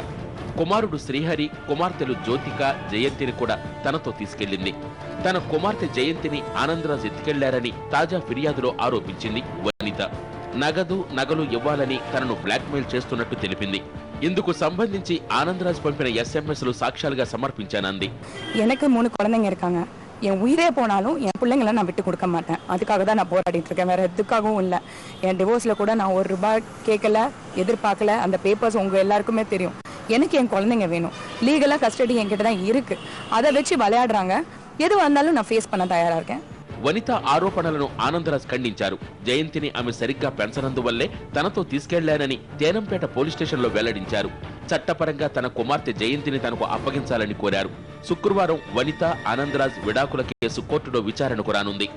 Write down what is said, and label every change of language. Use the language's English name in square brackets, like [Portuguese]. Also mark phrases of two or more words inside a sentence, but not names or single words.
[Telugu] కుమారుడు శ్రీహరి, కుమార్తెలు జ్యోతిక, జయంతిని కూడా తనతో తీసుకెళ్లింది. తన కుమార్తె జయంతిని ఆనందరాజు ఎత్తుకెళ్లారని తాజా ఫిర్యాదులో ఆరోపించింది వనిత. నగలు ఇవ్వాలని తనను బ్లాక్మెయిల్ చేస్తున్నట్టు తెలిపింది. ఇందుకు సంబంధించి ఆనందరాజ్ పంపిన SMS-లు సాక్ష్యాలుగా సమర్పించానంది. [Tamil] எனக்கு 3 குழந்தைங்க இருக்காங்க. என் உயிரே போனாலும் என் பிள்ளைங்களை நான் விட்டு கொடுக்க மாட்டேன். அதுக்காக தான் நான் போராடிட்டு இருக்கேன், வேற எதுக்காகவும் இல்லை. என் டிவோர்ஸில் கூட நான் 1 ரூபாய் கேட்கல, எதிர்பார்க்கல. அந்த பேப்பர்ஸ் உங்க எல்லாருக்குமே தெரியும். எனக்கு என் குழந்தைங்க வேணும். [English] legally custody [Tamil] என்கிட்ட தான் இருக்கு. அதை வச்சு விளையாடுறாங்க. எது வந்தாலும் நான் ஃபேஸ் பண்ண தயாரா இருக்கேன். [Telugu] వనిత ఆరోపణలను ఆనందరాజ్ ఖండించారు. జయంతిని ఆమె సరిగ్గా పెంచనందువల్లే తనతో తీసుకెళ్లానని తేనంపేట [English] police station [Telugu] వెల్లడించారు. చట్టపరంగా తన కుమార్తె జయంతిని తనకు అప్పగించాలని కోరారు. శుక్రవారం వనిత, ఆనందరాజ్ విడాకుల కేసు కోర్టులో విచారణకు రానుంది.